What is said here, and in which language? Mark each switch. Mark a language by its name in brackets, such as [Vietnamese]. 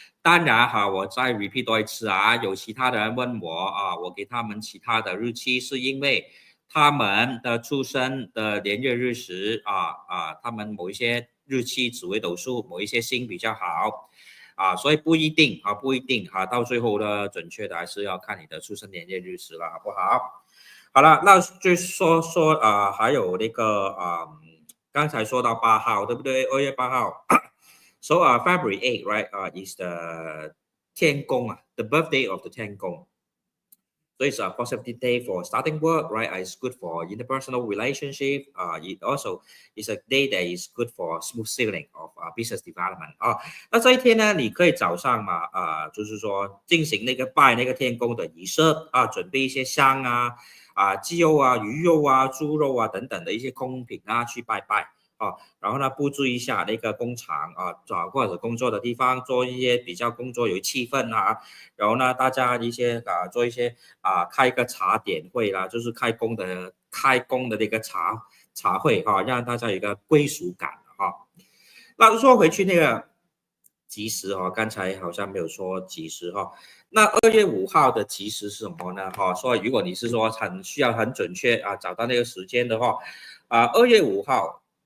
[Chinese] 当然我再 repeat 多一次有其他的人问我我给他们其他的日期，是因为他们的出生的年月日时他们某一些日期紫微斗数某一些星比较好所以不一定到最后呢，准确的还是要看你的出生年月日时了，好不好？好了，那就说还有那个刚才说到8号，对不对？2月8号。 [English] So February 8, right? Is the 天公the birthday of the 天公。 So it's a positive day for starting work, right? It's good for interpersonal relationship. It also is a day that is good for smooth sailing of business development. [Chinese] 那这一天呢，你可以早上嘛，就是说进行那个拜那个天公的仪式准备一些香鸡肉鱼肉猪肉等等的一些供品去拜拜。然后呢，布置一下那个工厂或者工作的地方，做一些比较工作有气氛然后呢，大家一些做一些开一个茶点会啦，就是开工的那个茶会让大家有一个归属感那说回去那个吉时刚才好像没有说吉时那2月5号的吉时是什么呢所以如果你是说需要很准确找到那个时间的话2月5号